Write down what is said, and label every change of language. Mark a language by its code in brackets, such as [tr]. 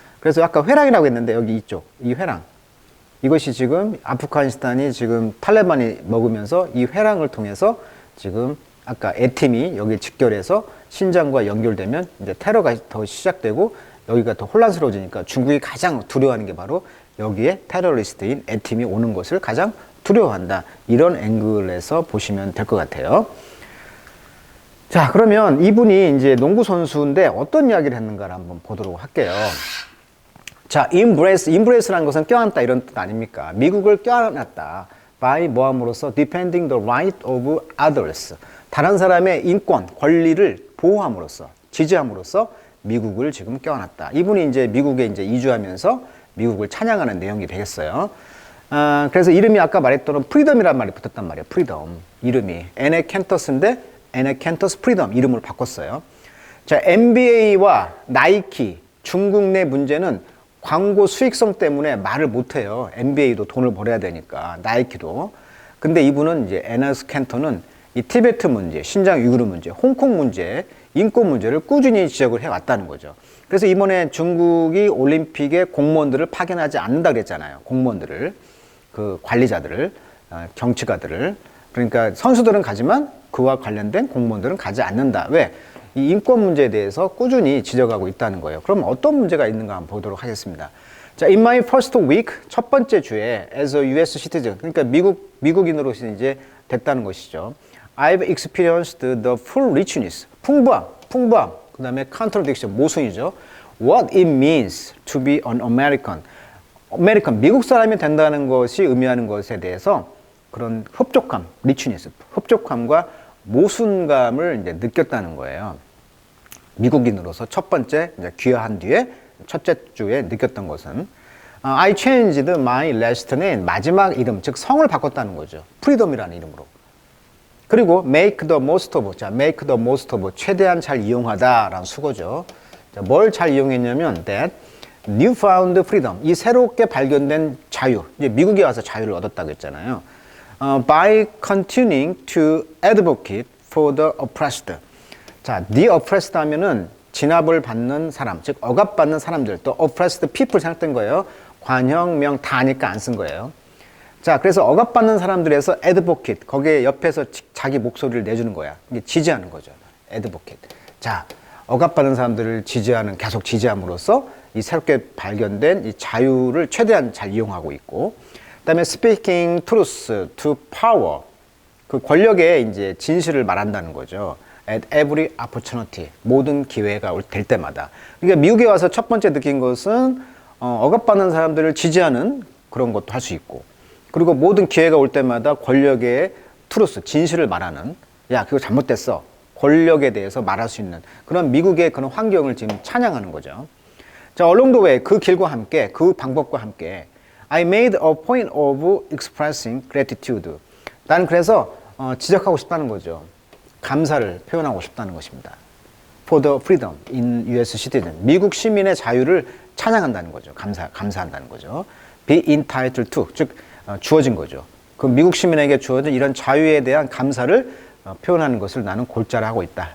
[ko] 그래서 아까 회랑이라고 했는데 여기 이쪽, 이 회랑. 이것이 지금 아프가니스탄이 지금 탈레반이 먹으면서 이 회랑을 통해서 지금 아까 A팀이 여기 직결해서 신장과 연결되면 이제 테러가 더 시작되고 여기가 더 혼란스러워지니까 중국이 가장 두려워하는 게 바로 여기에 테러리스트인 A팀이 오는 것을 가장 두려워한다. 이런 앵글에서 보시면 될 것 같아요. 자, 그러면 이분이 이제 농구 선수인데 어떤 이야기를 했는가를 한번 보도록 할게요. 자, embrace라는 것은 껴안다 이런 뜻 아닙니까? 미국을 껴안았다. [en] by 뭐함으로써 defending the right of others. [ko] 다른 사람의 인권, 권리를 보호함으로써, 지지함으로써 미국을 지금 껴안았다. 이분이 이제 미국에 이제 이주하면서 미국을 찬양하는 내용이 되겠어요. 그래서 이름이 아까 말했던 프리덤이라는 말이 붙었단 말이에요. 프리덤. 이름이. 에네켄터스인데 에네켄터스 프리덤 이름을 바꿨어요. 자, NBA와 나이키, 중국 내 문제는 광고 수익성 때문에 말을 못해요. NBA도 돈을 벌어야 되니까, 나이키도. 근데 이분은 이제 에네켄터는 이 티베트 문제, 신장 위구르 문제, 홍콩 문제, 인권 문제를 꾸준히 지적을 해왔다는 거죠. 그래서 이번에 중국이 올림픽에 공무원들을 파견하지 않는다 그랬잖아요. 공무원들을, 그 관리자들을, 정치가들을. 그러니까 선수들은 가지만 그와 관련된 공무원들은 가지 않는다. 왜? 이 인권 문제에 대해서 꾸준히 지적하고 있다는 거예요. 그럼 어떤 문제가 있는가 한번 보도록 하겠습니다. 자, [en] in my first week, [ko] 첫 번째 주에 [en] as a US citizen, [ko] 그러니까 미국인으로서 이제 됐다는 것이죠. [en] I've experienced the full richness, 풍부함, 그 다음에 contradiction, 모순이죠. What it means to be an American, [ko] 미국 사람이 된다는 것이 의미하는 것에 대해서 그런 흡족함, richness, 흡족함과 모순감을 이제 느꼈다는 거예요. 미국인으로서 첫 번째 이제 귀화한 뒤에 첫째 주에 느꼈던 것은 [en] I changed my last name, [ko] 마지막 이름, 즉 성을 바꿨다는 거죠. 프리덤이라는 이름으로. [en] 그리고 make the most of, 자, make the most of, [ko] 최대한 잘 이용하다라는 수거죠. 뭘 잘 이용했냐면 [en] that newfound freedom, [ko] 이 새롭게 발견된 자유, 이제 미국에 와서 자유를 얻었다고 했잖아요. [en] by continuing to advocate for the oppressed. [ko] 자, [en] the oppressed [ko] 하면은 진압을 받는 사람, 즉 억압받는 사람들, 또 [en] oppressed people [ko] 생각된 거예요. 관형명 다니까 안 쓴 거예요. 자, 그래서 억압받는 사람들에서 advocate, 거기에 옆에서 자기 목소리를 내주는 거야. 이게 지지하는 거죠. advocate. 자, 억압받는 사람들을 계속 지지함으로써 이 새롭게 발견된 이 자유를 최대한 잘 이용하고 있고, 그 다음에 [en] speaking truth to power, [ko] 그 권력에 이제 진실을 말한다는 거죠. [en] at every opportunity, [ko] 모든 기회가 될 때마다. 그러니까 미국에 와서 첫 번째 느낀 것은 억압받는 사람들을 지지하는 그런 것도 할 수 있고, 그리고 모든 기회가 올 때마다 권력의 트루스, 진실을 말하는, 야, 그거 잘못됐어. 권력에 대해서 말할 수 있는 그런 미국의 그런 환경을 지금 찬양하는 거죠. [en] 자, along the way, [ko] 그 길과 함께, 그 방법과 함께 [en] I made a point of expressing gratitude. [ko] 나는 그래서 지적하고 싶다는 거죠. 감사를 표현하고 싶다는 것입니다. [en] for the freedom in US citizen. [ko] 미국 시민의 자유를 찬양한다는 거죠. 감사한다는 거죠. [en] be entitled to, [ko] 즉 주어진 거죠. 그 미국 시민에게 주어진 이런 자유에 대한 감사를 표현하는 것을 나는 골자를 하고 있다.